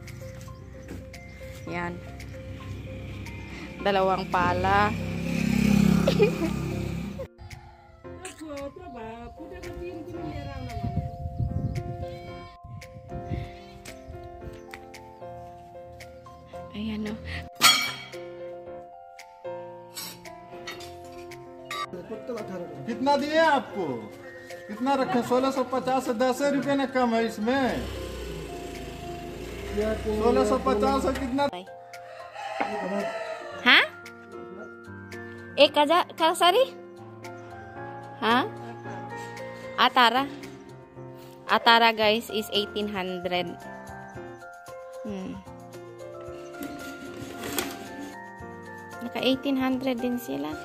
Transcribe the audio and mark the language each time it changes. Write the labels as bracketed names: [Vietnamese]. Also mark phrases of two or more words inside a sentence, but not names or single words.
[Filipino] Yan. 2 pala. Ayan o. [Hindi] कितना दिए आपको? कितना रखे? 1650 से 10 रुपए ना कम है इसमें। 1650 से कितना? [Nepali] हँ? कसरी? हँ? अठार. [English] Atara, guys, is 1800. [Filipino] Naka 1800 din sila.